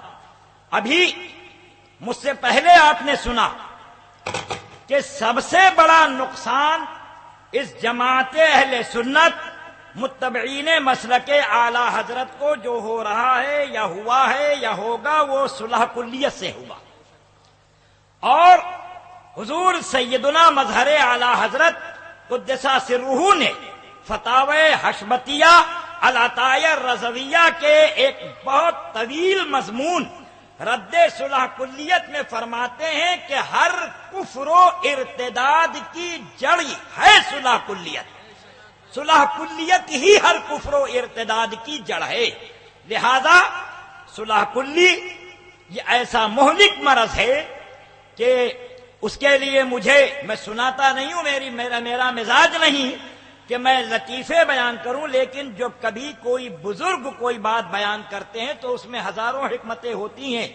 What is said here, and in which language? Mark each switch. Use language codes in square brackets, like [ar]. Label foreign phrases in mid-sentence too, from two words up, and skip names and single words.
[ur] ابھی مجھ سے پہلے آپ نے سنا کہ سب سے بڑا نقصان اس جماعت اہل سنت متبعین مسلک اعلی حضرت کو جو ہو رہا ہے یا ہوا ہے یا ہوگا وہ صلح کلیت سے ہوا، اور حضور سیدنا مظہر اعلی حضرت قدس سرہ نے فتاوی حشمتیہ العطایہ الرضویہ کے ایک بہت طویل مضمون رد صلح کلیت میں فرماتے ہیں کہ ہر کفر و ارتداد کی جڑ ہے صلح کلیت، صلح کلیت ہی ہر کفر و ارتداد کی جڑ ہے۔ لہذا صلح کلی یہ ایسا مہلک مرض ہے کہ اس کے لیے میں سناتا نہیں ہوں، میرا مزاج نہیں کہ میں لطیفے بیان کروں، لیکن جب کبھی کوئی بزرگ کوئی بات بیان کرتے ہیں تو اس میں ہزاروں حکمتیں ہوتی ہیں۔